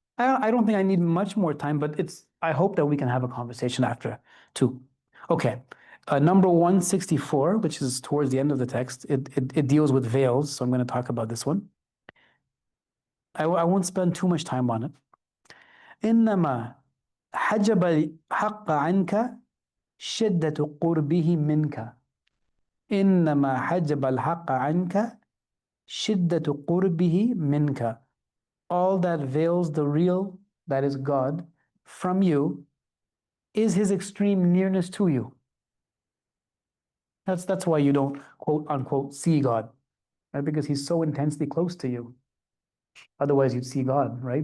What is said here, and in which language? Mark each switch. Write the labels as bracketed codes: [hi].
[en] I don't think I need much more time, but I hope that we can have a conversation after too. Okay. Number 164, which is towards the end of the text, it deals with veils, so I'm going to talk about this one. I won't spend too much time on it. [ar] إنما حجب الحق عنك شدة قربه منك. إنما حجب الحق عنك شدة قربه منك. [en] All that veils the real, that is God, from you, is his extreme nearness to you. That's why you don't, quote unquote, see God, right? Because he's so intensely close to you. Otherwise, you'd see God, right?